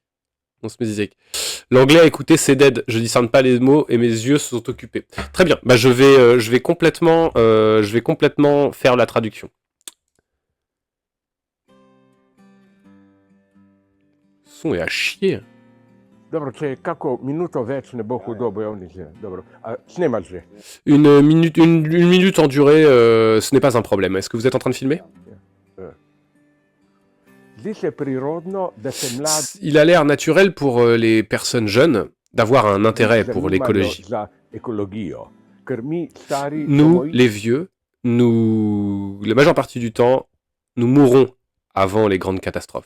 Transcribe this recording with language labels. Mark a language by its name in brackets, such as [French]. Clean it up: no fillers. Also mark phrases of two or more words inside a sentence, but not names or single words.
[French] L'anglais, écoutez, c'est dead. Je discerne pas les mots et mes yeux se sont occupés. Très bien. Bah, je vais complètement faire la traduction. Le son est à chier. [Slovenian] Dobro, če kako minuto več ne bo hudo, bojovnice. Dobro. Snimaš že. [French] Une minute en durée, ce n'est pas un problème. Est-ce que vous êtes en train de filmer? Il a l'air naturel pour les personnes jeunes d'avoir un intérêt pour l'écologie. Nous, les vieux, la majeure partie du temps, nous mourrons avant les grandes catastrophes.